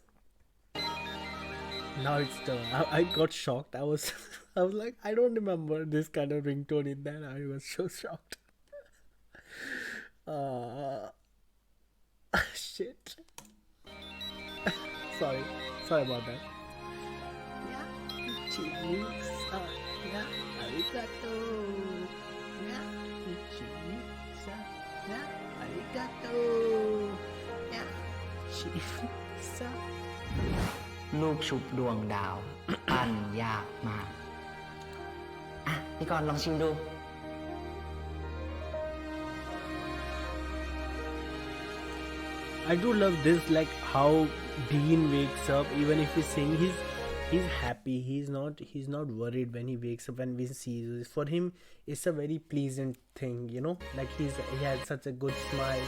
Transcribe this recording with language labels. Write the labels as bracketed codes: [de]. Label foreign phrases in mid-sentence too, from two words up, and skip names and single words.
[en] Now it's done. I got shocked. I was like, I don't remember this kind of ringtone in that. I was so shocked. Shit. sorry about that. Yeah, Ichi-san. Yeah, arigato. Yeah, Ichi-san. Yeah, arigato. Yeah, Ichi-san. [th] ลูกชุบดวงดาว ปั้นยากมาก อ่ะ พี่กรณ์ลองชิมดู [en] I do love this, like how Dean wakes up, even if he's saying he's happy, he's not worried when he wakes up and we see this. For him, it's a very pleasant thing, you know, like he has such a good smile.